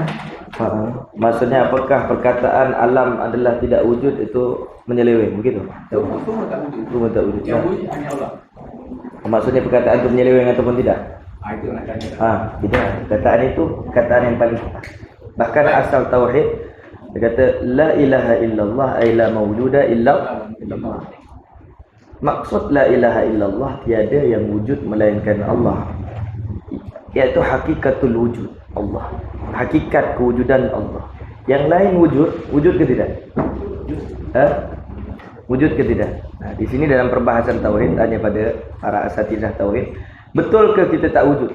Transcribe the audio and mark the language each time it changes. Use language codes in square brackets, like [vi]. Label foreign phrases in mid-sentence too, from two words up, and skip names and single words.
[ms] Maksudnya apakah perkataan alam adalah tidak wujud itu menyeleweng begitu? Semua tak wujud. Semua tak wujud. Yang wujud hanya Allah. Maksudnya perkataan itu menyeleweng ataupun tidak? Itu nak tanya. Tidak. Perkataan itu perkataan yang paling tepat. Bahkan asal tauhid dia kata [ar] لا إله إلا الله أي لا موجود إلا الله. [ms] Maksud [ar] لا إله إلا الله [ms] tiada yang wujud melainkan Allah. Iaitu [ar] حقيقة الوجود [ms] Allah. Hakikat kewujudan Allah. Yang lain wujud ke tidak? Wujud ke tidak? Nah, di sini dalam perbahasan tauhid tanya pada para asatidzah tauhid, betul ke kita tak wujud?